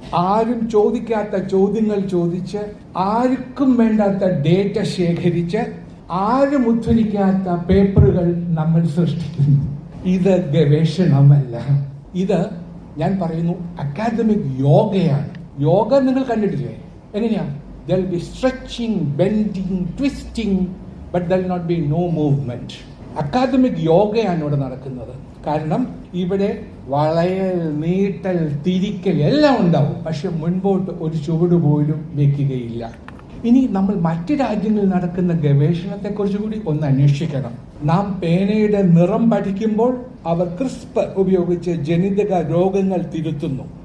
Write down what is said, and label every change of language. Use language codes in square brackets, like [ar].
[ml] ആരും ചോദിക്കാത്ത ചോദ്യങ്ങൾ ചോദിച്ച്, ആർക്കും വേണ്ടാത്ത ഡേറ്റ ശേഖരിച്ച്, ആരും ഉദ്ധരിക്കാത്ത പേപ്പറുകൾ നമ്മൾ സൃഷ്ടിക്കുന്നു. ഇത് ഗവേഷണമല്ല, ഇത് ഞാൻ പറയുന്നു അക്കാദമിക് യോഗയാണ്. യോഗ നിങ്ങൾ കണ്ടിട്ടില്ലേ? എങ്ങനെയാ? [en] there will be stretching, bending, twisting, but there will not be no movement. [ml] Academic യോഗയാണ് ഇവിടെ നടക്കുന്നത്. കാരണം ഇവിടെ വളയൽ, നീട്ടൽ, തിരിക്കൽ എല്ലാം ഉണ്ടാവും, പക്ഷെ മുൻപോട്ട് ഒരു ചുവട് പോലും വെക്കുകയില്ല. ഇനി നമ്മൾ മറ്റു രാജ്യങ്ങളിൽ നടക്കുന്ന ഗവേഷണത്തെ കുറിച്ച് കൂടി ഒന്ന് അന്വേഷിക്കണം. നാം പേനയുടെ നിറം പഠിക്കുമ്പോൾ അവർ ക്രിസ്പ് ഉപയോഗിച്ച് ജനിതക രോഗങ്ങൾ തിരുത്തുന്നു.